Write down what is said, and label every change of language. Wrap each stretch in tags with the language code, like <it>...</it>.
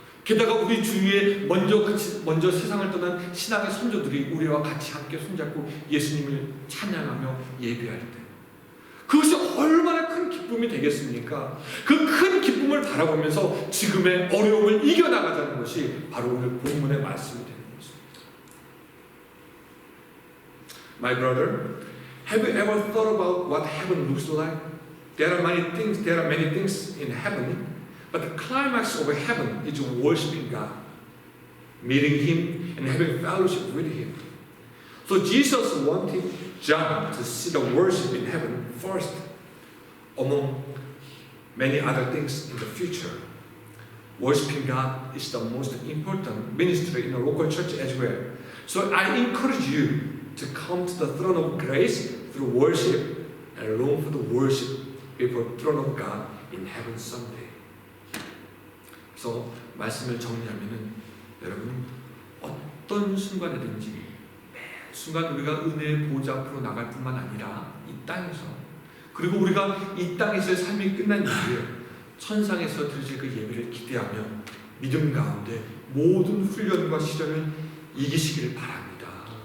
<ko>게다가 우리 주위에 먼저 세상을 떠난 신앙의 선조들이 우리와 같이 함께 손잡고 예수님을 찬양하며 예배할 때 그것이 얼마나 큰 기쁨이 되겠습니까? 그 큰 기쁨을 바라보면서 지금의 어려움을 이겨나가자는 것이 바로 오늘 본문의 말씀이 되는 것입니다.</ko> <en>My brother, have you ever thought about what heaven looks like? There are many things in heaven, but the climax of heaven is worshiping God, meeting Him, and having fellowship with Him. So Jesus wanted John to see the worship in heaven first, among many other things in the future. Worshiping God is the most important ministry in a local church as well. So I encourage you to come to the throne of grace through worship and long for the worship before the throne of God in heaven someday.</en> <ko>그래서 말씀을 정리하면은 여러분 어떤 순간이든지 매 순간 우리가 은혜의 보좌 앞으로 나갈 뿐만 아니라 이 땅에서 그리고 우리가 이 땅에서의 삶이 끝난 이후에 천상에서 드릴 그 예배를 기대하며 믿음 가운데 모든 훈련과 시련을 이기시기를 바랍니다.</ko>